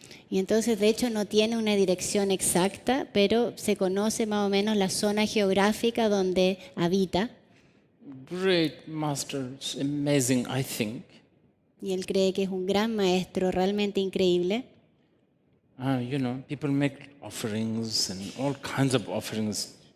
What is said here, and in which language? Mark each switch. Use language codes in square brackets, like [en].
[es] Y entonces, de hecho, no tiene una dirección exacta, pero se conoce más o menos la zona geográfica donde habita. [en] Great master, it's amazing, I think. [es] Y él cree que es un gran maestro, realmente increíble. [en] People make offerings and all kinds of offerings.